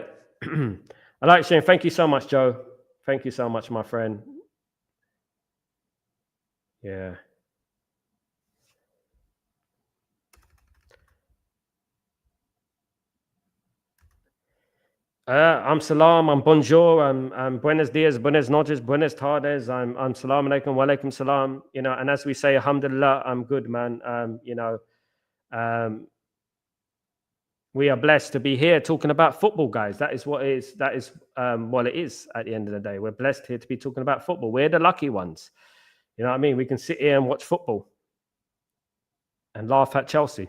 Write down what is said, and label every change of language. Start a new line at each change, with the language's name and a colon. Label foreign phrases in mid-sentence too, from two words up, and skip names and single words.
English: I like saying thank you so much, Joe. Thank you so much, my friend.
Spanish: Yeah. I'm salam, I'm bonjour, I'm buenos dias, buenas noches, buenas tardes,
Arabic: I'm السلام عليكم، وعليكم السلام,
English: and as we say, alhamdulillah, I'm good, man. We are blessed to be here talking about football, guys. That is what it is. That is what it is at the end of the day. We're blessed here to be talking about football. We're the lucky ones. You know what I mean? We can sit here and watch football and laugh at Chelsea.